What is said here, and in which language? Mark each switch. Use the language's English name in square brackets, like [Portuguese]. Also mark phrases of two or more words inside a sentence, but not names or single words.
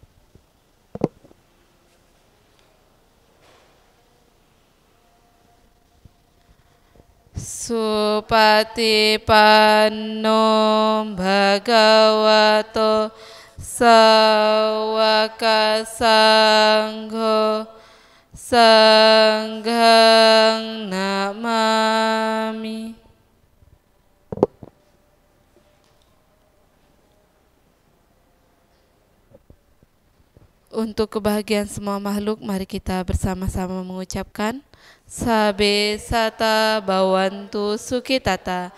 [Pali] Supatipanno bhagavato sawaka sangho sanghang namami. [Indonesian] Untuk kebahagiaan semua makhluk, mari kita bersama-sama mengucapkan [Pali] Sabe Sata Bhavantu Sukhitata.